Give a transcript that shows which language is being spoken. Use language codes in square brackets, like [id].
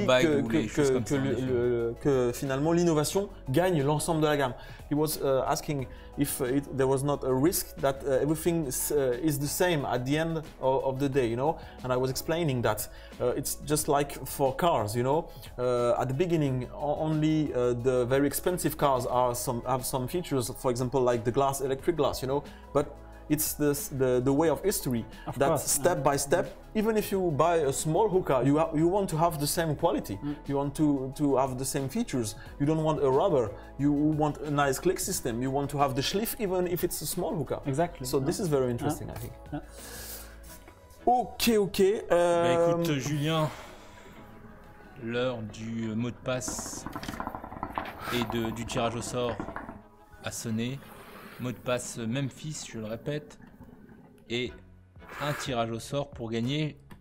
[fr] airbags ou les choses comme ça, en effet. que finalement l'innovation gagne l'ensemble de la gamme. [en] He was asking if there was not a risk that everything is the same at the end of the day, you know. And I was explaining that it's just like for cars, you know. At the beginning, only the very expensive cars have some features, for example, like the electric glass, you know. But it's the way of history that step by step, even if you buy a small hookah, you want to have the same quality. You want to have the same features. You don't want a rubber. You want a nice click system. You want to have the schliff even if it's a small hookah. Exactly. So this is very interesting, I think. Yeah. Ok. [fr] Bah, écoute, Julien, l'heure du mot de passe et du tirage au sort a sonné. Mot de passe Memphis, je le répète, et un tirage au sort pour gagner.